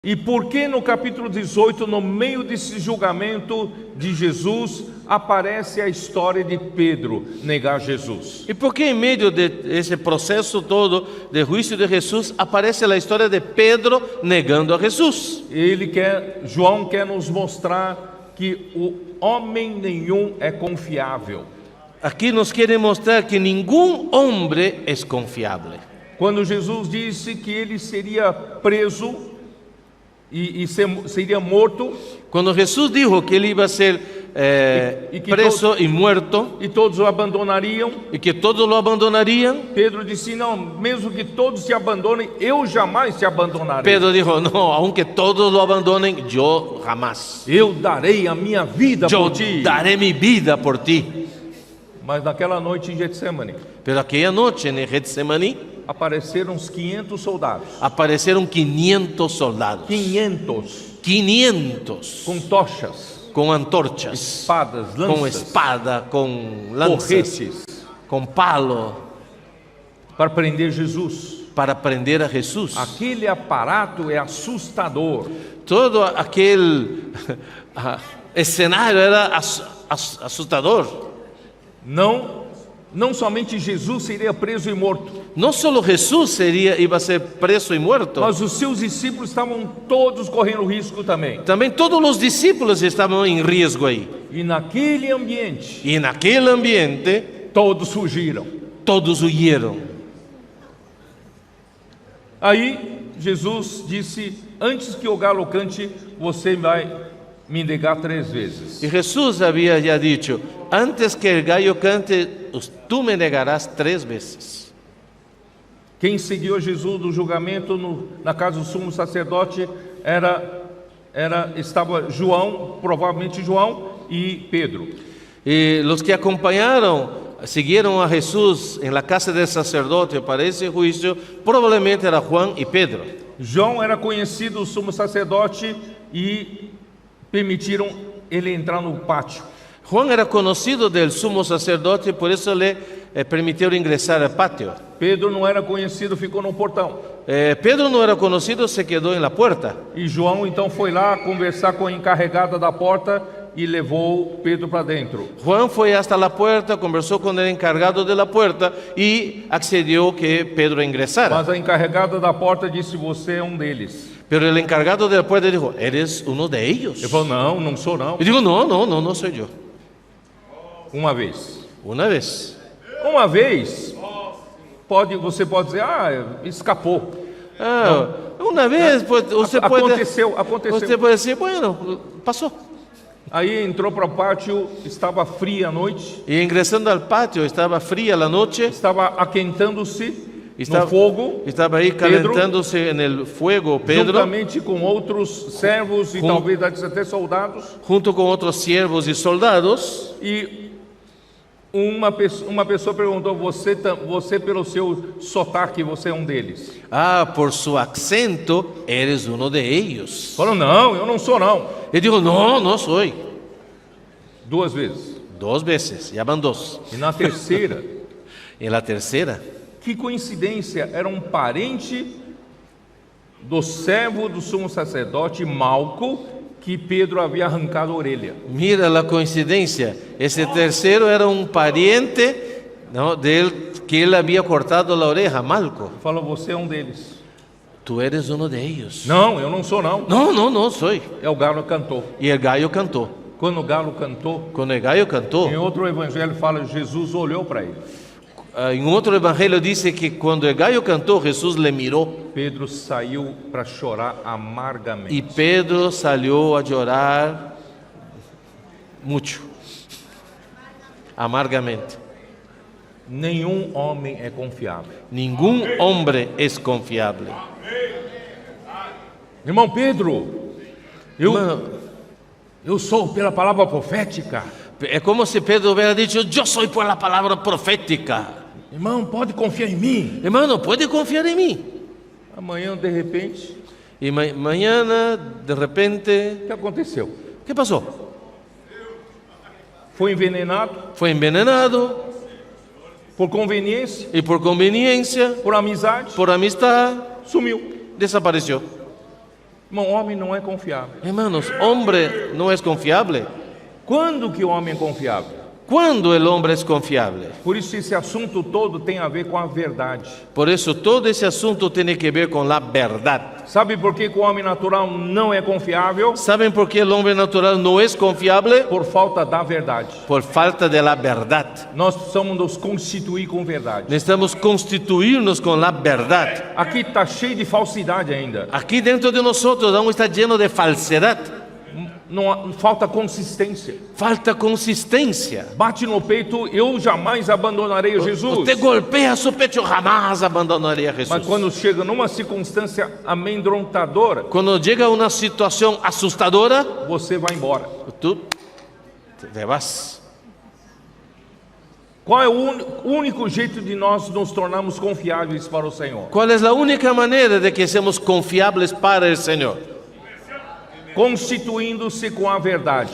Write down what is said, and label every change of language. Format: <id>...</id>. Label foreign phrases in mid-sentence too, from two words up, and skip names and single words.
<pt>E por que no capítulo 18, no meio desse julgamento de Jesus, aparece a história de Pedro negar Jesus?</pt> <es>¿Y por qué en medio de ese proceso todo de juicio de Jesús aparece la historia de Pedro negando a Jesús?</es> <pt>João quer nos mostrar que o homem nenhum é confiável.</pt> <es>Aquí nos quiere mostrar que ningún hombre es confiable.</es> <pt>Quando Jesus disse que ele seria preso seria morto,</pt> <es>Cuando Jesús dijo que él iba a ser preso y muerto</es> <pt>e todos o abandonariam,</pt> <es>y que todos lo abandonarían,</es> <pt>Pedro disse: não, mesmo que todos te abandonem, eu jamais te abandonarei.</pt> <es>Pedro dijo, no, aunque todos lo abandonen, yo jamás.</es> <pt>Eu darei a minha vida</pt> <es>Yo</es> <pt>por ti.</pt> <es>daré mi vida por ti.</es> <pt>Mas naquela noite em Getsemane,</pt> <es>Pero aquella noche en Getsemaní</es> <pt>apareceram uns 500 soldados.</pt> <es>aparecieron 500 soldados.</es> <pt>500 com tochas,</pt> <es>con antorchas,</es> <pt>espadas, lanças,</pt> <es>con espada, con lanzas,</es> <pt>porretes,</pt> <es>con palo,</es> <pt>para prender Jesus.</pt> <es>para prender a Jesús.</es> <pt>Aquele aparato é assustador.</pt> <es>Todo aquel escenario era asustador.</es> <pt>Não somente Jesus seria preso e morto,</pt> <es>No solo Jesús iba a ser preso y muerto,</es> <pt>mas os seus discípulos estavam todos correndo risco também.</pt> <es>también todos los discípulos estaban en riesgo ahí.</es> <pt>E naquele ambiente,</pt> <es>Y en aquel ambiente</es> <pt>todos fugiram.</pt> <es>todos huyeron.</es> <pt>Aí Jesus disse: antes que o galo cante, você vai me negar 3 vezes.</pt> <es>Y Jesús había ya dicho, antes que el gallo cante, tú me negarás 3 veces.</es> <pt>Quem seguiu Jesus do julgamento na casa do sumo sacerdote estava João, provavelmente João e Pedro.</pt> <es>Y los que siguieron a Jesús en la casa del sacerdote para ese juicio, probablemente era Juan y Pedro.</es> <pt>João era conhecido do sumo sacerdote e permitiram ele entrar no pátio.</pt> <es>Juan era conocido del sumo sacerdote, por eso le permitieron ingresar al patio.</es> <pt>Pedro não era conhecido, ficou no portão.</pt> <es>Pedro no era conocido, se quedó en la puerta.</es> <pt>E João então foi lá conversar com a encarregada da porta e levou Pedro para dentro.</pt> <es>Juan fue hasta la puerta, conversó con el encargado de la puerta y accedió que Pedro ingresara.</es> <pt>Mas a encarregada da porta disse: você é um deles.</pt> <es>Pero el encargado de la puerta dijo, ¿eres uno de ellos?</es> <pt>Ele falou: não sou não.</pt> <es>Y digo, no soy yo.</es> <pt>Uma vez,</pt> <es>Una vez.</es> <pt>você pode dizer: escapou.</pt> <es>Una vez, pues, usted</es> <pt>Aconteceu.</pt> <es>puede decir, bueno, pasó.</es> <pt>Aí entrou para o pátio, estava fria a noite,</pt> <es>Y ingresando al patio, estaba fría la noche,</es> <pt>estava aquentando-se no</pt> <es>estaba,</es> <pt>fogo,</pt> <es>estaba ahí</es> <pt>Pedro,</pt> <es>calentándose en el fuego Pedro,</es> <pt>juntamente com outros servos e talvez até soldados.</pt> <es>junto con otros siervos y soldados.</es> <pt>E uma pessoa perguntou: você pelo seu sotaque, você é um deles?</pt> <es>Por su acento, eres uno de ellos.</es> <pt>Falou: não, eu não sou não.</pt> <es>Y dijo, no soy.</es> <pt>2 vezes.</pt> <es>2 veces, ya van 2.</es> <pt>E na terceira,</pt> <es>En la tercera,</es> <pt>que coincidência, era um parente do servo do sumo sacerdote Malco, que Pedro havia arrancado a orelha.</pt> <es>mira la coincidencia, ese tercero era un pariente, ¿no?, de él, que él había cortado la oreja, Malco.</es> <pt>Falou: você é um deles.</pt> <es>Tú eres uno de ellos.</es> <pt>Não, eu não sou não.</pt> <es>No soy.</es> <pt>O galo cantou.</pt> <es>Y el gallo cantó.</es> <pt>Quando o galo cantou,</pt> <es>Cuando el gallo cantó,</es> <pt>em outro evangelho fala: Jesus olhou para ele.</pt> <es>en otro evangelio dice que cuando el gallo cantó, Jesús le miró</es> <pt>Pedro saiu para chorar amargamente.</pt> <es>y Pedro salió a llorar mucho, amargamente.</es> <pt>Nenhum homem é confiável.</pt> <es>Ningún hombre es confiable.</es> <pt>Irmão Pedro, eu sou pela palavra profética.</pt> <es>Es como si Pedro hubiera dicho, yo soy por la palabra profética.</es> <pt>Irmão, pode confiar em mim.</pt> <es>Hermano, puede confiar en mí.</es> <pt>Amanhã, de repente,</pt> <es>Y mañana, de repente,</es> <pt>o que aconteceu?</pt> <es>¿qué pasó?</es> <pt>Foi envenenado</pt> <es>Fue envenenado</es> <pt>por conveniência,</pt> <es>y por conveniencia,</es> <pt>por amizade,</pt> <es>por amistad,</es> <pt>sumiu.</pt> <es>desapareció.</es> <pt>Irmão, homem não é confiável.</pt> <es>Hermanos, hombre no es confiable.</es> <pt>Quando que o homem é confiável?</pt> <es>¿Cuándo el hombre es confiable?</es> <pt>Por isso esse assunto todo tem a ver com a verdade.</pt> <es>Por eso todo ese asunto tiene que ver con la verdad.</es> <pt>Sabe por que o homem natural não é confiável?</pt> <es>¿Saben por qué el hombre natural no es confiable?</es> <pt>Por falta da verdade.</pt> <es>Por falta de la verdad.</es> <pt>Nós precisamos nos constituir com verdade.</pt> <es>Necesitamos constituirnos con la verdad.</es> <pt>Aqui está cheio de falsidade ainda.</pt> <es>Aquí dentro de nosotros aún está lleno de falsedad.</es> <pt>Não falta consistência.</pt> <es>Falta consistencia.</es> <pt>Bate no peito, eu jamais abandonarei Jesus.</pt> <es>Usted golpea su pecho, jamás abandonaría a Jesús.</es> <pt>Mas quando chega numa circunstância amedrontadora,</pt> <es>Cuando llega una situación asustadora,</es> <pt>você vai embora.</pt> <es>tú te vas.</es> <pt>Qual é o único jeito de nós nos tornarmos confiáveis para o Senhor?</pt> <es>¿Cuál es la única manera de que seamos confiables para el Señor?</es> <pt>Constituindo-se com a verdade,</pt>